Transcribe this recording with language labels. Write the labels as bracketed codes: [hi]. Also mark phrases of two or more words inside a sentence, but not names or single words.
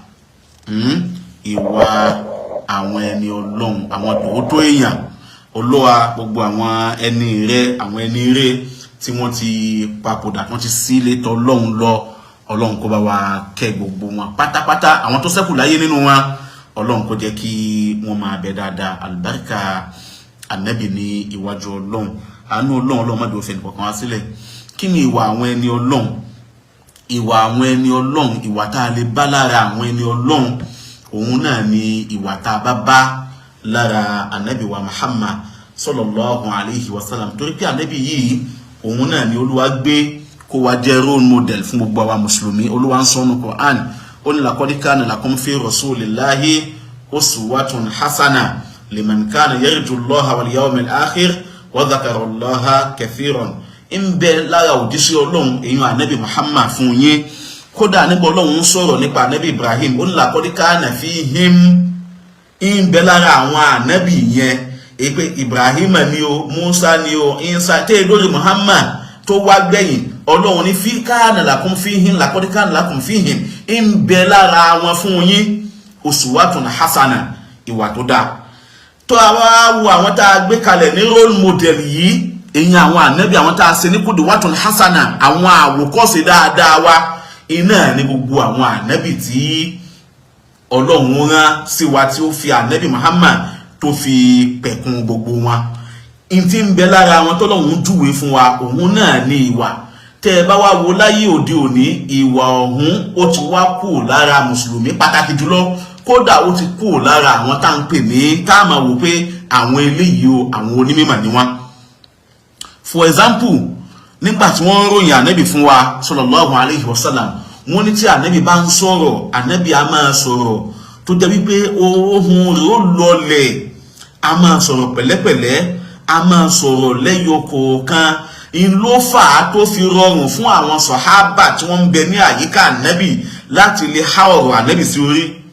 [yo] ìwà àwọn ẹni Ọlọ́run àwọn tòótọ́ èèyàn Olúwa gbogbo àwọn ẹni rẹ̀ tí wọ́n ti papòdà wọ́n ti sílé tọ̀ Ọlọ́run lọ Ọlọ́run kó bá wa kẹ́ gbogbo wọn pátápátá àwọn tó ṣẹ́kù láyé nínú wọn Ọlọ́run kó jẹ́ kí wọ́n máa bẹ dáadáa albarka Ànábì ní iwájú Ọlọ́run àánú Ọlọ́run má dé fẹ́ nìkan wá sílẹ̀ kí ni ìwà àwọn ẹni Ọlọ́run ìwà àwọn ẹni Ọlọ́run ìwà tá a lè bá lára àwọn ẹni Ọlọ́run òun náà ni ìwà tá a bá lára Ànábì wa Muhammad [ar] صلى الله عليه وسلم [yo] torí pé Ànábì yìí òun náà ni Olúwa gbé kó wá jẹ́ [en] role model [yo] fún gbogbo àwa mùsùlùmí Olúwa ń sọ nínú Quran ó ní [ar] لقد كان لكم في رسول الله أسوة حسنة لمن كان يرجو الله واليوم الآخر وذكر الله كثيرا [yo] ń bẹ lára òjíṣẹ́ Ọlọ́run èyàn Ànábì Muhammad fún yín kódà nígbà Ọlọ́run ń sọ̀rọ̀ nípa Ànábì Ibrahim ó ní [ar] لقد كان فيهم [yo] ń bẹ lára àwọn ànábì yẹn èpè Ibrahim ni o Musa ni o Isa tẹ́ lórí Muhammad tó wá gbẹ̀yìn Ọlọ́run ní fi [ar] كان لكم فيهم لقد كان لكم فيهم [yo] ń bẹ lára wọn fún yín [ar] أسوة حسنة [yo] ìwà tó dáa tó àwa wo àwọn tá a gbé kalẹ̀ ní [en] role model [yo] yìí èyàn àwọn ànábì àwọn tá a ṣe ní [ar] قدوة حسنة [yo] àwọn àwòkọ́ṣe dáadáa wa iná ní gbogbo àwọn ànábì tí Ọlọ́run rán sí wa tí ó fi ànábì Muhammad tó fi pẹ̀kun gbogbo wọn in tí ń bẹ lára wọn tọ́lọ́run júwe fún wa òun náà ní ìwà tẹ́ bá wá wo láyé òde òní ìwà ọ̀hún ó ti wá kù lára mùsùlùmí pàtàkì jùlọ kódà ó ti kù lára àwọn tá ń pè ní tá máa wò pé àwọn eléyìí o àwọn onímọ̀ ni wọ́n [en] for example [yo] nígbà tí wọ́n ròyìn ànábì fún wa [ar] صلى الله عليه وسلم [yo] wọ́n ní tí ànábì bá ń sọ̀rọ̀ ànábì a máa sọ̀rọ̀ tó jẹ́ wípé ohun rẹ̀ ó lọlẹ̀ a máa sọ̀rọ̀ pẹ̀lẹ́pẹ̀lẹ́ a máa sọ̀rọ̀ lẹ́yọ kọ̀ọ̀kan in ló fà á tó fi rọrùn fún àwọn sàhábà tí wọ́n ń bẹ ní àyíká ànábì láti lè há ọ̀rọ̀ ànábì sí orí